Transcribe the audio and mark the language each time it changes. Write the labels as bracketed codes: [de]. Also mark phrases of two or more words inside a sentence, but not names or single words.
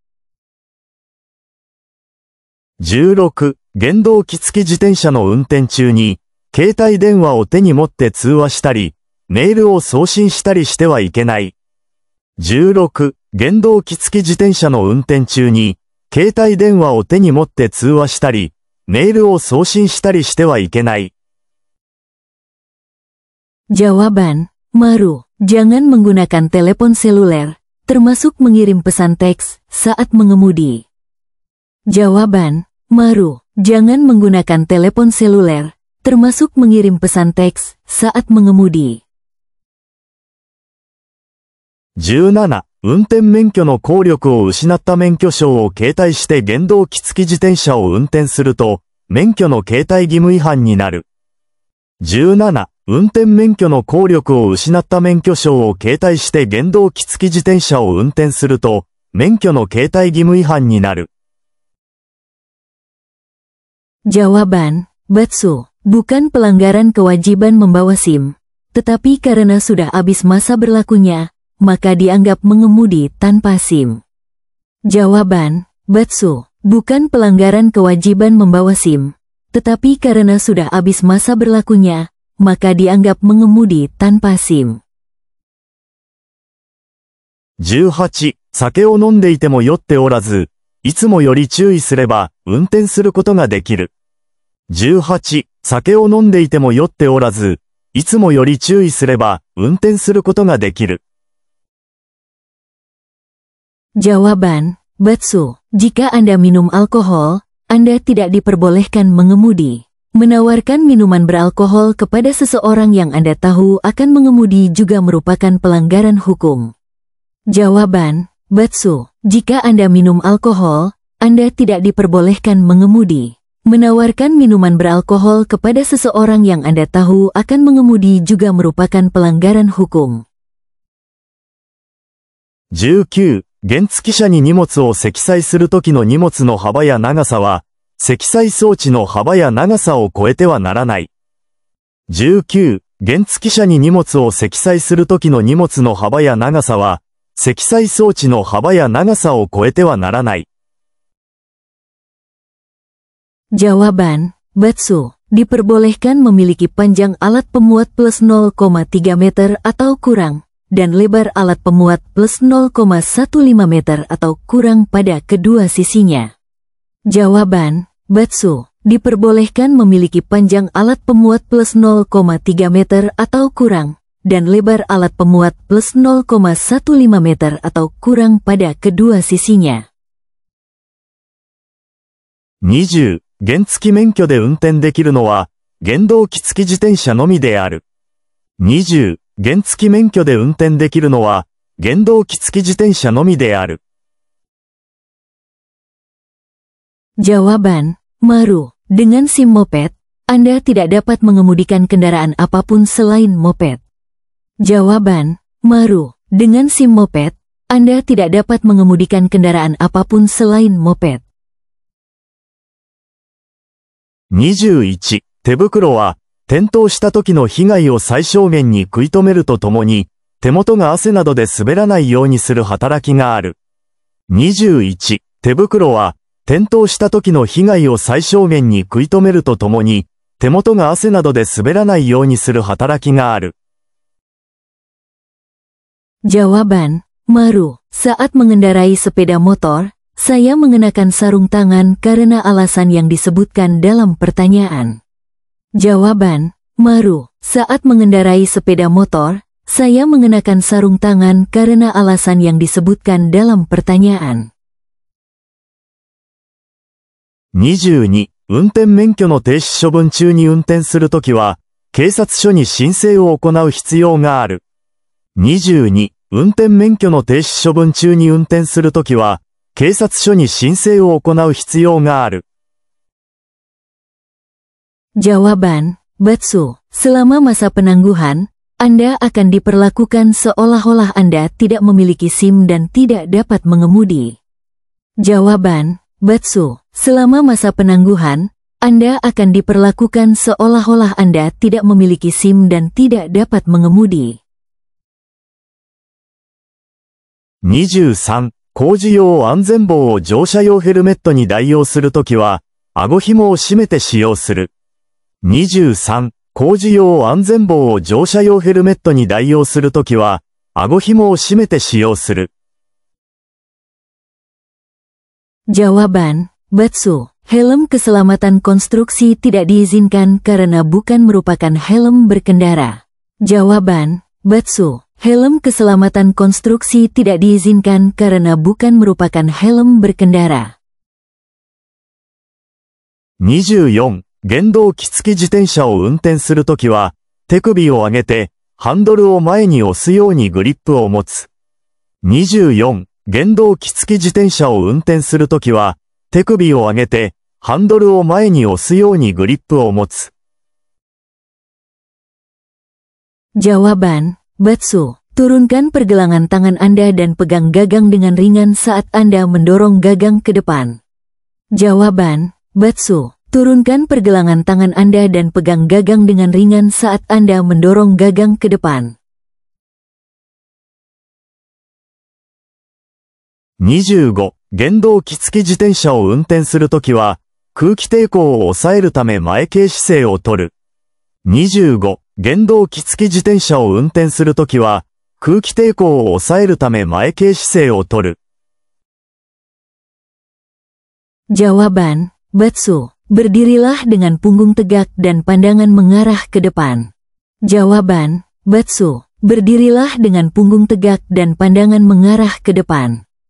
[ja] 16、原動機付き自転車の運転中に、携帯電話を手に持って通話したり、メールを送信したりしてはいけない。16、原動機付き自転車の運転中に、携帯電話を手に持って通話したり、メールを送信したりしてはいけない。 [id] Jawaban, Maru. Jangan menggunakan telepon seluler, termasuk mengirim pesan teks, saat mengemudi. Jawaban, Maru. Jangan menggunakan telepon seluler, termasuk mengirim pesan teks, saat mengemudi. [ja] 17、運転免許の効力を失った免許証を携帯して原動機付き自転車を運転すると、免許の携帯義務違反になる。17、運転免許の効力を失った免許証を携帯して原動機付き自転車を運転すると、免許の携帯義務違反になる。 [id] Jawaban, Batsu. Bukan pelanggaran kewajiban membawa SIM, tetapi karena sudah habis masa berlakunya, maka dianggap mengemudi tanpa SIM. Jawaban, Batsu, bukan pelanggaran kewajiban membawa SIM, tetapi karena sudah habis masa berlakunya, maka dianggap mengemudi tanpa SIM. [ja] 18、酒を飲んでいても酔っておらず、いつもより注意すれば運転することができる。18、酒を飲んでいても酔っておらず、いつもより注意すれば運転することができる。 [id] Jawaban, Batsu, jika Anda minum alkohol, Anda tidak diperbolehkan mengemudi. Menawarkan minuman beralkohol kepada seseorang yang Anda tahu akan mengemudi juga merupakan pelanggaran hukum. Jawaban, Batsu, jika Anda minum alkohol, Anda tidak diperbolehkan mengemudi. Menawarkan minuman beralkohol kepada seseorang yang Anda tahu akan mengemudi juga merupakan pelanggaran hukum. [ja] 19、原付車に荷物を積載するときの荷物の幅や長さは、積載装置の幅や長さを超えてはならない。19、原付車に荷物を積載するときの荷物の幅や長さは、積載装置の幅や長さを超えてはならない。 [id] Jawaban, Batsu, diperbolehkan memiliki panjang alat pemuat plus 0,3 meter atau kurang, dan lebar alat pemuat plus 0,15 meter atau kurang pada kedua sisinya. Jawaban, Batsu, diperbolehkan memiliki panjang alat pemuat plus 0,3 meter atau kurang, dan lebar alat pemuat plus 0,15 meter atau kurang pada kedua sisinya. [ja] 20、原付免許で運転できるのは、原動機付き自転車のみである。20、原付免許で運転できるのは、原動機付き自転車のみである。 [id] Jawaban, Maru, dengan SIM moped, Anda tidak dapat mengemudikan kendaraan apapun selain moped. Jawaban, Maru, dengan SIM moped, Anda tidak dapat mengemudikan kendaraan apapun selain moped. [ja] 21、手袋は、転倒した時の被害を最小限に食い止めるとともに、手元が汗などで滑らないようにする働きがある。21、手袋は、転倒した時の被害を最小限に食い止めるとともに、手元が汗などで滑らないようにする働きがある。 [id] Jawaban, Maru, saat mengendarai sepeda motor, saya mengenakan sarung tangan karena alasan yang disebutkan dalam pertanyaan. Jawaban, Maru, saat mengendarai sepeda motor, saya mengenakan sarung tangan karena alasan yang disebutkan dalam pertanyaan. [ja] 22、運転免許の停止処分中に運転するときは、警察署に申請を行う必要がある。22、運転免許の停止処分中に運転するときは、警察署に申請を行う必要がある。 [id] Jawaban, Batsu, selama masa penangguhan, Anda akan diperlakukan seolah-olah Anda tidak memiliki SIM dan tidak dapat mengemudi. Jawaban, Batsu, selama masa penangguhan, Anda akan diperlakukan seolah-olah Anda tidak memiliki SIM dan tidak dapat mengemudi. [ja] 23、工事用安全帽を乗車用ヘルメットに代用するときは、顎紐を締めて使用する。23、工事用安全帽を乗車用ヘルメットに代用するときは、顎紐を締めて使用する。 [id] Jawaban, Batsu, helm keselamatan konstruksi tidak diizinkan karena bukan merupakan helm berkendara. Jawaban, Batsu, helm keselamatan konstruksi tidak diizinkan karena bukan merupakan helm berkendara. [ja] 24、原動機付き自転車を運転するときは、手首を上げて、ハンドルを前に押すようにグリップを持つ。24、原動機付き自転車を運転するときは、手首を上げて、ハンドルを前に押すようにグリップを持つ。 [id] Jawaban, Batsu, turunkan pergelangan tangan Anda dan pegang gagang dengan ringan saat Anda mendorong gagang ke depan. Jawaban, Batsu, turunkan pergelangan tangan Anda dan pegang gagang dengan ringan saat Anda mendorong gagang ke depan. [ja] 25、原動機付き自転車を運転するときは、空気抵抗を抑えるため前傾姿勢をとる。25、原動機付き自転車を運転するときは、空気抵抗を抑えるため前傾姿勢をとる。 [id] Jawaban, Batsu. Berdirilah dengan punggung tegak dan pandangan mengarah ke depan. Jawaban, Batsu. Berdirilah dengan punggung tegak dan pandangan mengarah ke depan.